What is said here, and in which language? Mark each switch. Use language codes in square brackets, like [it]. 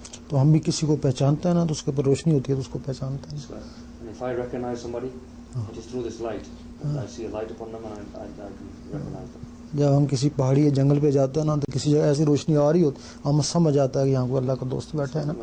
[hi] तो हम भी किसी को पहचानते हैं ना, तो उसके ऊपर रोशनी होती है तो उसको पहचानते हैं। [en] And if I recognize somebody, it is through this light. I see a light upon them and I can recognize them. [hi] जब हम किसी पहाड़ी या जंगल पे जाते हैं ना, तो किसी जगह ऐसी रोशनी आ रही हो, हम समझ आता है कि यहाँ को अल्लाह का दोस्त बैठा है ना।